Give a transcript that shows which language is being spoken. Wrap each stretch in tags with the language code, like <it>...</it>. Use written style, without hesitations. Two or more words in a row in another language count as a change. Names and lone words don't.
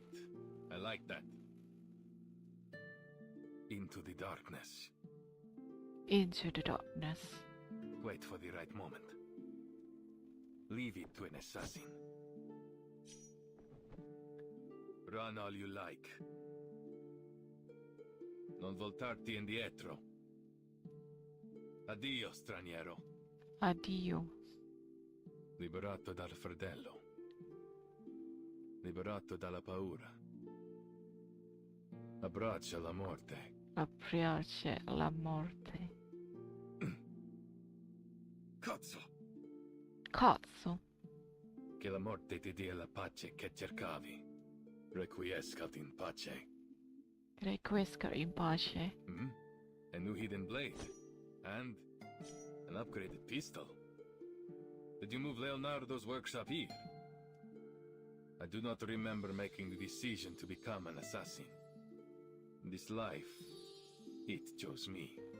<en>I like that. Into the darkness. Into the darkness. Wait for the right moment. Leave it to an assassin. Run all you like.</en> <it>Non voltarti indietro. Addio, straniero. Addio. Liberato dal fratello. Liberato dalla paura. Abbraccia la morte. Abbraccia la morte. Cazzo! Cazzo. Che la morte ti dia la pace che cercavi.</it> <la>Requiescat in pace. Requiescat in pace.</la> <en>A new hidden blade. And an upgraded pistol. Did you move Leonardo's workshop here? I do not remember making the decision to become an assassin. This life, it chose me.</en>